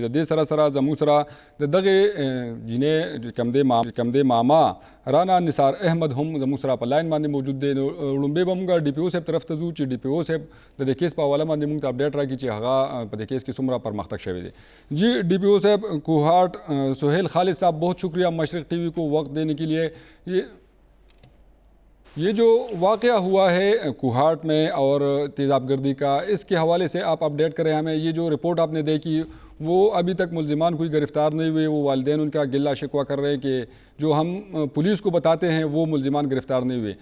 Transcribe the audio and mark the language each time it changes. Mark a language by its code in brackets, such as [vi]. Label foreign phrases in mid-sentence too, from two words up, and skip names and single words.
[ps] د دې سره سره زموږ سره د دغې جینۍ کوم دی ماما رانا نثار احمد هم زموږ سره په لاین باندې موجود دی. لومبۍ به مونږ ډي پي او صاحب طرف ته ځو چې ډي پي او صاحب د دې کیس په حواله باندې مونږ ته اپډیټ راکړي چې هغه په دې کیس کې څومره پرمختګ شوی دی. [ur] جی ڈی پی او صاحب, کوهاټ سهیل خالد صاحب بہت شکریہ مشرق ٹی وی کو وقت دینے کے لیے. یہ جو واقعہ ہوا ہے کوہاٹ میں اور تیزاب گردی کا, اس کے حوالے سے آپ اپڈیٹ کریں ہمیں. یہ جو رپورٹ آپ نے دیکھی وہ ابھی تک ملزمان کوئی گرفتار نہیں ہوئے, وہ والدین ان کا گلہ شکوہ کر رہے ہیں کہ جو ہم پولیس کو بتاتے ہیں وہ ملزمان گرفتار نہیں ہوئے.